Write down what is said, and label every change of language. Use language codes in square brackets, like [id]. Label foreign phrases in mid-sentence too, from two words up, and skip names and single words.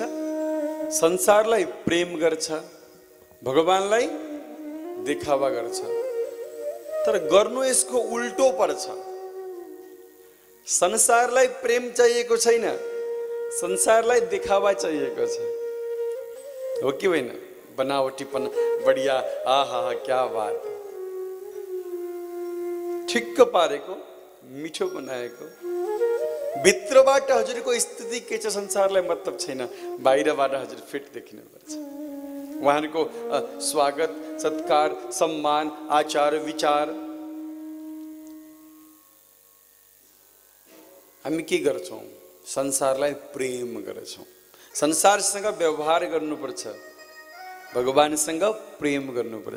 [ne] संसारलाई प्रेम गर्छ, भगवानलाई देखावा गर्छ। तर गर्नु यसको उल्टो पर्छ। संसारलाई प्रेम चाहिएको छैन, संसारलाई देखावा चाहिएको छ। हो कि होइन? [hi] बनावटीपन बढ़िया, आहा क्या बात। [ne] ठिक्क पारेको मिठो बनाएको भित्रबाट हजुरको स्थिति के छ संसारलाई मतलब छैन बाहिरबाट हजुर फिट देखिनुपर्छ उहाँहरूको स्वागत सत्कार सम्मान आचार विचार हामी के गर्छौं संसारलाई प्रेम गर्छौं संसारसँग व्यवहार गर्नुपर्छ भगवानसँग प्रेम गर्नुपर्छ